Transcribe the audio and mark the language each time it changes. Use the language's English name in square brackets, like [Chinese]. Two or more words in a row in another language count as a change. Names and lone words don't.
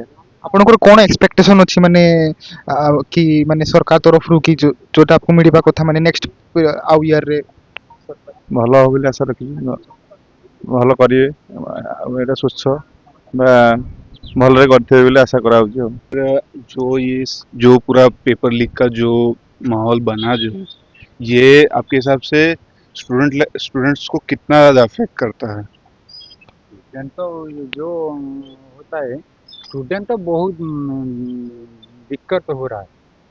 [Odia] ଆପଣଙ୍କର କ'ଣ ଏକ୍ସପେକ୍ଟେସନ୍ ଅଛି ମାନେ କି ମାନେ ସରକାର ତରଫରୁ କି ଯେଉଁଟା ଆପଣଙ୍କୁ ମିଳିବା କଥା ମାନେ ନେକ୍ସଟ ଆଉ ଇୟର୍ରେ? ଭଲ ହବ ବୋଲି ଆଶା ରଖିଛୁ, ଭଲ କରିବେ, ଆଉ ଏଇଟା ସ୍ୱଚ୍ଛ ବା ଭଲରେ କରିଥିବେ ବୋଲି ଆଶା କରାଯାଉଛି। ଆଉ [Hindi] जो पूरा [English] paper leak [Hindi] का जो माहौल बना, जो ये आपके हिसाब से स्टूडेंट्स को कितना ज़्यादा अफेक्ट करता है? स्टूडेंट तो जो होता है, स्टूडेंट तो बहुत दिक्कत हो रहा है।